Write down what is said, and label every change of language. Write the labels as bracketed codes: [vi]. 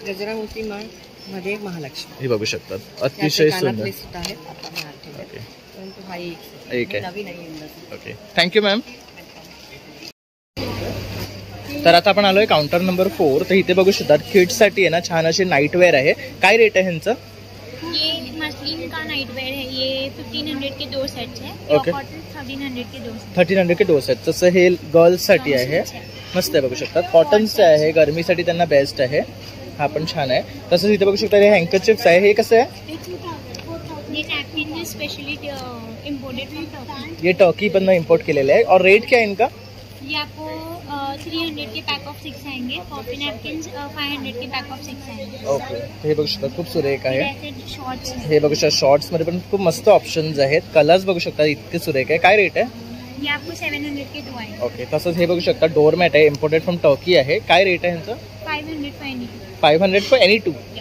[mr] गजरा मोती माळ मध्ये महालक्ष्मी हे बघू शकतात. अतिशय सुंदर. आहेत आपण हा ठेवले. [en] okay [mr] परंतु हा एक आहे. नवीन आहे. [en] Okay, thank you ma'am. [mr] तर आता आपण आलोय काउंटर नंबर 4. तर इथे बघू शकतात किड्ससाठी आहे ना छान असे नाईटवेअर आहे. काय रेट आहे ह्यांचं? [hi] ये मसलिन का नाइट वेयर है, ये 1500 के 2 सेट्स है. [en] Okay. [hi] कॉटन 1300 के 2 सेट्स. [mr] 1300 के 2 आहेत. तसं हे गर्ल्ससाठी आहे. मस्त आहे, बघू शकतात. कॉटनचं आहे, गरमीसाठी त्यांना बेस्ट आहे. हा पण छान आहे. तसंच इथे बघू शकता हे हँकरचिप्स आहे. हे कसं आहे? [hi] ये नैपकिन है स्पेशली इम्पोर्टेड फ्रॉम टर्की. [mr] ये टर्की पण इम्पोर्ट केलेले आहे. [hi] और रेट क्या है इनका? ये आपको 300 के पैक ऑफ 6 आएंगे. कॉफी नैपकिन 500 के पैक ऑफ 6 आएंगे. [mr] ओके, हे बघू शकता खूप सुरेख आहे. [hi] ऐसे शॉर्ट्स [mr] हे बघू शकता शॉर्ट्स मध्ये पण खूप मस्त ऑप्शन्स आहेत. कलर्स बघू शकता इतके सुरेख आहे. काय रेट आहे? [hi] ये आपको 700 के 2 आएंगे. [mr] ओके, तसंच हे बघू शकता डोरमॅट आहे, इम्पोर्टेड फ्रॉम टर्की आहे. काय रेट आहे ह्यांचं? [en] 500 for any. 500 for any two.